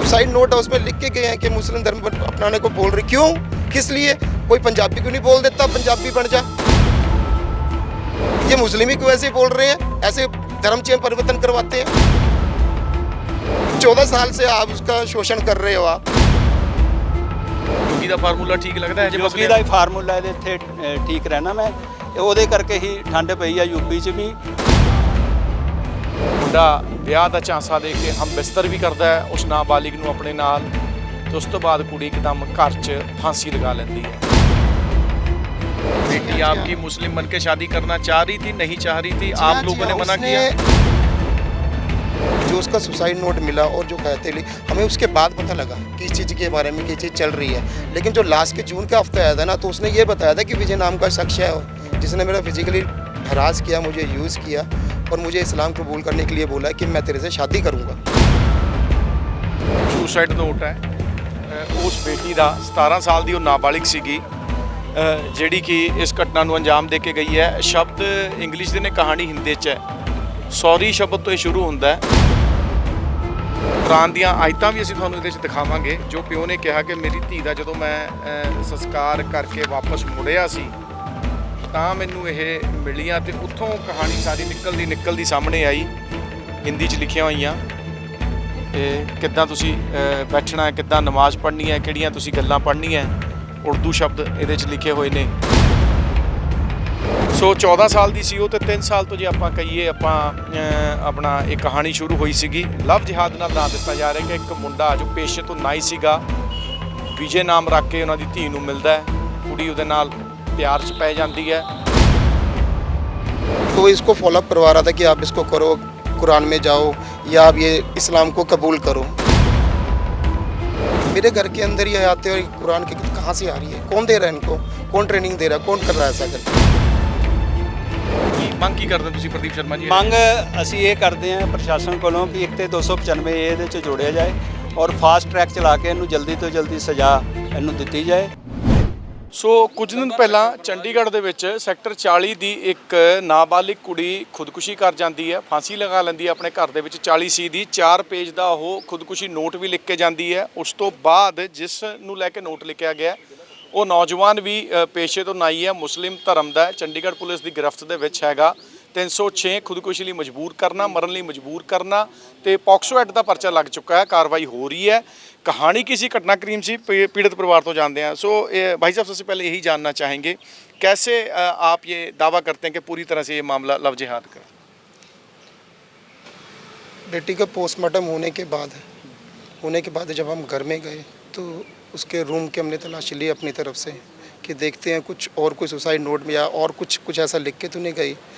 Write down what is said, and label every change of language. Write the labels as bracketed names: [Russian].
[Hindi] Suicide note है, उसमें लिख के गए हैं कि मुस्लिम धर्म अपनाने को बोल रही। क्यों, किस लिए? कोई पंजाबी क्यों नहीं बोल देता पंजाबी बन जा? ये मुस्लिम ही क्यों ऐसे बोल रहे हैं, ऐसे धर्म चेंज परिवर्तन करवाते हैं? 14 साल से आप उसका शोषण कर रहे हो। आप [Punjabi] योगी ਦਾ ਫਾਰਮੂਲਾ ਠੀਕ ਲੱਗਦਾ ਹੈ? ਯੂਪੀ ਦਾ ਹੀ ਫਾਰਮੂਲਾ ਇਹਦੇ ਇੱਥੇ ਠੀਕ ਰਹਿਣਾ ਮੈਂ ਉਹਦੇ ਕਰਕੇ ਹੀ ਠੰਡ ਪਈ ਆ ਯੂਪੀ 'ਚ ਵੀ। ਮੁੰਡਾ ਵਿਆਹ ਦਾ ਝਾਂਸਾ ਦੇ ਕੇ ਹਮ ਬਿਸਤਰ ਵੀ ਕਰਦਾ ਹੈ ਉਸ ਨਾਬਾਲਿਗ ਨੂੰ ਆਪਣੇ ਨਾਲ, ਤੇ ਉਸ ਤੋਂ ਬਾਅਦ ਕੁੜੀ ਇੱਕਦਮ ਘਰ 'ਚ [Hindi] फांसी लगा लेती है। बेटी आपकी मुस्लिम बन के शादी करना चाह रही थी, नहीं चाह रही थी, आप लोगों ने मना किया? जो उसका सुसाइड नोट मिला और जो कहते ली, हमें उसके बाद पता लगा कि इस चीज़ के बारे में कि चीज़ चल रही है। लेकिन जो लास्ट के जून का हफ्ता आया था ना, तो उसने ये बताया था कि विजय नाम का शख्स है जिसने मेरा फिजिकली हरास किया, मुझे यूज़ किया और मुझे इस्लाम कबूल करने के लिए बोला कि मैं तेरे से शादी करूँगा। [Punjabi] ਸੁਸਾਈਡ ਨੋਟ ਹੈ ਉਸ ਬੇਟੀ ਦਾ 17 ਸਾਲ ਦੀ ਉਹ ਨਾਬਾਲਿਗ ਸੀਗੀ ਜਿਹੜੀ ਕਿ ਇਸ ਘਟਨਾ ਨੂੰ ਅੰਜਾਮ ਦੇ ਕੇ ਗਈ ਹੈ। ਸ਼ਬਦ ਇੰਗਲਿਸ਼ ਦੇ ਨੇ, ਕਹਾਣੀ ਹਿੰਦੀ 'ਚ ਹੈ। ਸੌਰੀ ਸ਼ਬਦ ਤੋਂ ਇਹ ਸ਼ੁਰੂ ਹੁੰਦਾ ਹੈ। ਕੁਰਾਨ ਦੀਆਂ ਆਇਤਾਂ ਵੀ ਅਸੀਂ ਤੁਹਾਨੂੰ ਇਹਦੇ 'ਚ ਦਿਖਾਵਾਂਗੇ। ਜੋ ਪਿਓ ਨੇ ਕਿਹਾ ਕਿ ਮੇਰੀ ਧੀ ਦਾ ਜਦੋਂ ਮੈਂ ਸੰਸਕਾਰ ਕਰਕੇ ਵਾਪਸ ਮੁੜਿਆ ਸੀ ਤਾਂ ਮੈਨੂੰ ਇਹ ਮਿਲੀਆਂ, ਤੇ ਉੱਥੋਂ ਕਹਾਣੀ ਸਾਰੀ ਨਿਕਲਦੀ ਸਾਹਮਣੇ ਆਈ। ਹਿੰਦੀ 'ਚ ਲਿਖੀਆਂ ਹੋਈਆਂ ਕਿੱਦਾਂ ਤੁਸੀਂ ਬੈਠਣਾ ਹੈ, ਕਿੱਦਾਂ ਨਮਾਜ਼ ਪੜ੍ਹਨੀ ਹੈ, ਕਿਹੜੀਆਂ ਤੁਸੀਂ ਗੱਲਾਂ ਪੜ੍ਹਨੀਆਂ। ਉਰਦੂ ਸ਼ਬਦ ਇਹਦੇ 'ਚ ਲਿਖੇ ਹੋਏ ਨੇ। ਸੋ 14 ਸਾਲ ਦੀ ਸੀ ਉਹ, ਤੇ 3 ਸਾਲ ਤੋਂ ਜੇ ਆਪਾਂ ਕਹੀਏ ਆਪਣਾ ਇਹ ਕਹਾਣੀ ਸ਼ੁਰੂ ਹੋਈ ਸੀਗੀ। ਲਵ ਜਿਹਾਦ ਨਾਲ ਨਾਂ ਦਿੱਤਾ ਜਾ ਰਿਹਾ ਕਿ ਇੱਕ ਮੁੰਡਾ ਜੋ ਪੇਸ਼ੇ ਤੋਂ ਨਾਈ ਸੀਗਾ, ਵਿਜੇ ਨਾਮ ਰੱਖ ਕੇ ਉਹਨਾਂ ਦੀ ਧੀ ਨੂੰ ਮਿਲਦਾ ਹੈ, ਕੁੜੀ ਉਹਦੇ ਨਾਲ ਪਿਆਰ 'ਚ ਪੈ ਜਾਂਦੀ ਹੈ। [Hindi] तो इसको फॉलोअप करवा रहा था कि आप इसको करो, कुरान में जाओ या आप ये इस्लाम को कबूल करो। मेरे घर के अंदर ये आते और कुरान की कहाँ से आ रही है, कौन दे रहा है इनको, कौन ट्रेनिंग दे रहा है, कौन कर रहा है ऐसा करके? [Punjabi] ਮੰਗ ਕੀ ਕਰਦੇ ਤੁਸੀਂ ਪ੍ਰਦੀਪ ਸ਼ਰਮਾ ਜੀ? ਮੰਗ ਅਸੀਂ ਇਹ ਕਰਦੇ ਹਾਂ ਪ੍ਰਸ਼ਾਸਨ ਕੋਲੋਂ ਕਿ ਇੱਕ ਤੇ 295 ਇਹਦੇ 'ਚ ਜੋੜਿਆ ਜਾਏ ਔਰ ਫਾਸਟ ਟਰੈਕ ਚਲਾ ਕੇ ਇਹਨੂੰ ਜਲਦੀ ਤੋਂ ਜਲਦੀ ਸਜ਼ਾ ਇਹਨੂੰ ਦਿੱਤੀ ਜਾਏ। ਸੋ ਕੁਝ ਦਿਨ ਪਹਿਲਾਂ ਚੰਡੀਗੜ੍ਹ ਦੇ ਵਿੱਚ ਸੈਕਟਰ 40 ਦੀ ਇੱਕ ਨਾਬਾਲਿਗ ਕੁੜੀ ਖੁਦਕੁਸ਼ੀ ਕਰ ਜਾਂਦੀ ਹੈ, ਫਾਂਸੀ ਲਗਾ ਲੈਂਦੀ ਹੈ ਆਪਣੇ ਘਰ ਦੇ ਵਿੱਚ। 40C ਦੀ 4 ਪੇਜ ਦਾ ਉਹ ਖੁਦਕੁਸ਼ੀ ਨੋਟ ਵੀ ਲਿਖ ਕੇ ਜਾਂਦੀ ਹੈ। ਉਸ ਤੋਂ ਬਾਅਦ ਜਿਸ ਨੂੰ ਲੈ ਕੇ ਨੋਟ ਲਿਖਿਆ ਗਿਆ ਉਹ ਨੌਜਵਾਨ ਵੀ ਪੇਸ਼ੇ ਤੋਂ ਨਾਈ ਹੈ, ਮੁਸਲਿਮ ਧਰਮ ਦਾ ਹੈ, ਚੰਡੀਗੜ੍ਹ ਪੁਲਿਸ ਦੀ ਗ੍ਰਿਫਤ ਦੇ ਵਿੱਚ ਹੈਗਾ। 306 ਖੁਦਕੁਸ਼ੀ ਲਈ ਮਜਬੂਰ ਕਰਨਾ, ਮਰਨ ਲਈ ਮਜਬੂਰ ਕਰਨਾ, ਤੇ ਪੌਕਸੋ ਐਕਟ ਦਾ ਪਰਚਾ ਲੱਗ ਚੁੱਕਾ ਹੈ। [Hindi] कार्रवाई हो रही है। कहानी किसी घटनाक्रम से पीड़ित परिवार तो जानते हैं। सो भाई साहब, सबसे पहले यही जानना चाहेंगे कैसे आप ये दावा करते हैं कि पूरी तरह से ये मामला लव जिहाद का? बेटी का पोस्टमार्टम होने के बाद जब हम घर में गए तो उसके रूम के हमने तलाशी ली अपनी तरफ से कि देखते हैं कुछ और कोई सुसाइड नोट में या और कुछ ऐसा लिख के तो नहीं गई।